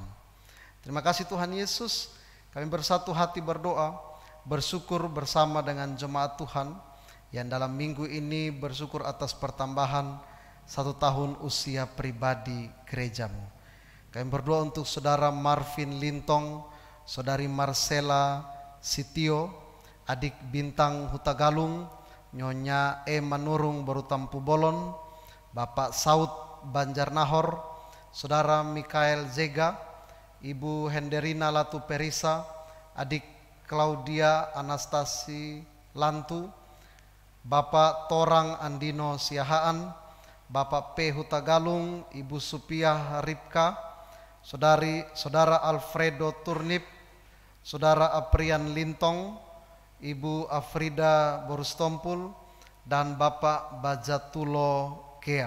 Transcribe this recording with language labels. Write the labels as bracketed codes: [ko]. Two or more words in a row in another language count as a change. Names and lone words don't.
[id] Terima kasih Tuhan Yesus, kami bersatu hati berdoa, bersyukur bersama dengan jemaat Tuhan yang dalam minggu ini bersyukur atas pertambahan 1 tahun usia pribadi gerejamu. Kami berdoa untuk saudara Marvin Lintong, saudari Marcella Sitio, adik Bintang Hutagalung, Nyonya Manurung Barutampu Bolon, Bapak Saud Banjarnahor, saudara Mikael Zega, Ibu Henderina Latu Perisa, adik Claudia Anastasi Lantu, Bapak Torang Andino Siahaan, Bapak P. Hutagalung, Ibu Supiah Ripka, saudara Alfredo Turnip, saudara Aprian Lintong, Ibu Afrida Borustompul, dan Bapak Bajatulo Kea.